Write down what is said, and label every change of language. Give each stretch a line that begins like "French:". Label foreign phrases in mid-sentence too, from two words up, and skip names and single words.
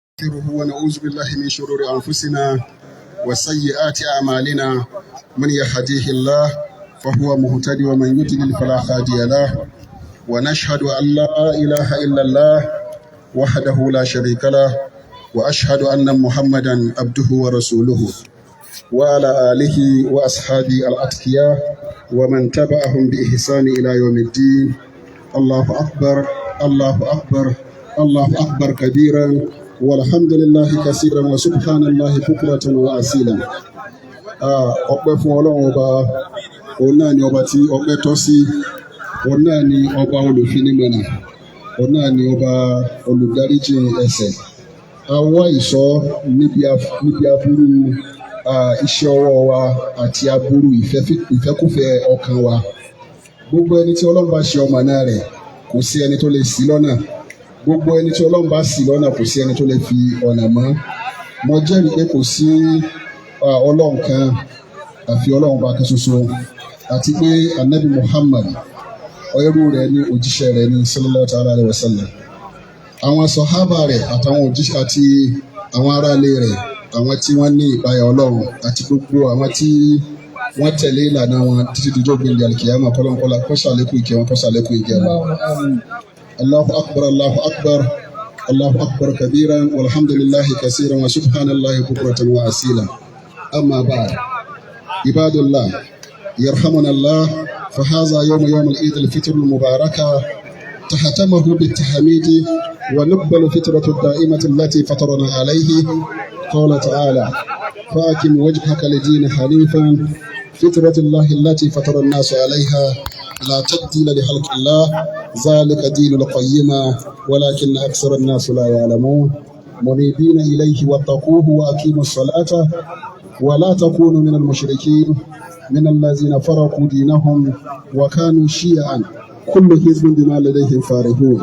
Arabic: ونعوذ بالله من شرور أنفسنا وسيئات أعمالنا من يهديه الله فهو مهتدي ومن يضلل فلا هادي له ونشهد أن لا إله إلا الله وحده لا شريك له وأشهد أن محمدا عبده ورسوله وعلى آله وأصحابه الأتقياء ومن تبعهم بإحسان إلى يوم الدين. الله أكبر الله أكبر الله أكبر كبيرا والحمد لله كثيرا وسبحان الله بكرة وأصيلا.
Yoruba: ọpẹ́ fún Ọlọ́run ọba, òun náà ni ọba tí ọpẹ́ tọ́ sí, òun náà ni ọba olùfinimọ̀nà, òun náà ni ọba olùdáríjì ẹ̀ṣẹ̀. A wá ìṣọ́ níbi aburú iṣẹ́ ọwọ́ wa àti aburú ìfẹ́kúfẹ̀ẹ́ ọkàn wa. Gbogbo ẹni tí Ọlọ́run bá ṣe ọmọ náà rẹ̀, kò sí ẹni tó lè ṣì lọ́nà. Gbogbo ẹni tí Ọlọ́run bá ṣì lọ́nà, kò sí ẹni tó lè fi ọ̀nà mọ́. Mo jẹ́rìí pé kò sí Ọlọ́run kan àfi Ọlọ́run bá kan ṣoṣo, àti pé Ànábì Muhammad ẹrú rẹ̀ ni òjíṣẹ́ rẹ̀ ni
Arabic: صلى الله تعالى عليه وسلم.
Yoruba: Àwọn sàhábà rẹ̀ àtàwọn òjíṣẹ́ àti àwọn aráalé rẹ̀, àwọn tí wọ́n ní ìpayà Ọlọ́run àti gbogbo àwọn tí wọ́n tẹ̀lé ìlànà wọn títí dijọ́ gbìndé alikiyama kọ́lọ́nkọ́lá kọ́sàlékún ìkẹ́ wọn kọ́sàlékún ìkẹ́ wọn.
Arabic: الله أكبر الله أكبر الله أكبر كبيرا والحمد لله كثيرا وسبحان الله بكرة وأصيلا. أما بعد عباد الله يرحمنا الله, فهذا يوم العيد الفطر المباركة تختمه بالتحميد ونقبل فطرة الدائمة التي فطرنا عليه. قال تعالى: فأقم وجهك لدين حنيفا فطرة الله التي فطر الناس عليها لا تبديل لخلق الله ذلك دين القيمة ولكن أكثر الناس لا يعلمون منيبين إليه واتقوه وأقيموا الصلاة ولا تكونوا من المشركين من الذين فرقوا دينهم وكانوا شيعا كل حزب بما لديهم فارغون.